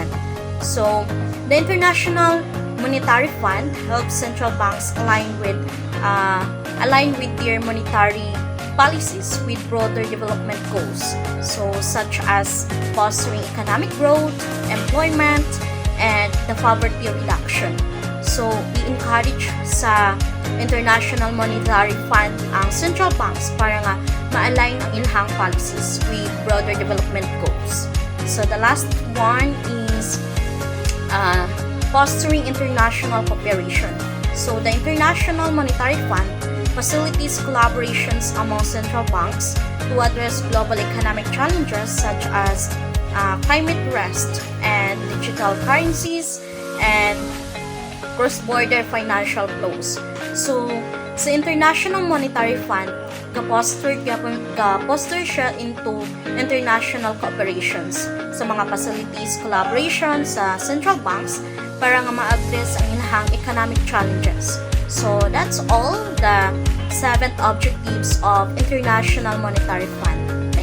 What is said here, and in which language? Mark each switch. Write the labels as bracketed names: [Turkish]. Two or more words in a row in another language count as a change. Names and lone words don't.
[English] So, the International Monetary Fund helps central banks align with their monetary policies with broader development goals. So, such as fostering economic growth, employment, and the poverty reduction. [Hiligaynon] So, i-encourage sa International Monetary Fund ang [English] central banks [Hiligaynon] para nga ma-align ang ilang policies [English] with broader development goals. So, the last one is fostering international cooperation. So, the International Monetary Fund facilitates collaborations among central banks to address global economic challenges such as climate risk and digital currencies and cross-border financial flows. So, [Hiligaynon] sa International Monetary Fund, ga-foster siya [English] into international cooperations [Hiligaynon] sa mga [English] facilities collaboration [Hiligaynon] sa [English] central banks [Hiligaynon] para nga ma-address ang ilang [English] economic challenges. So, that's all the 7 objectives of International Monetary Fund.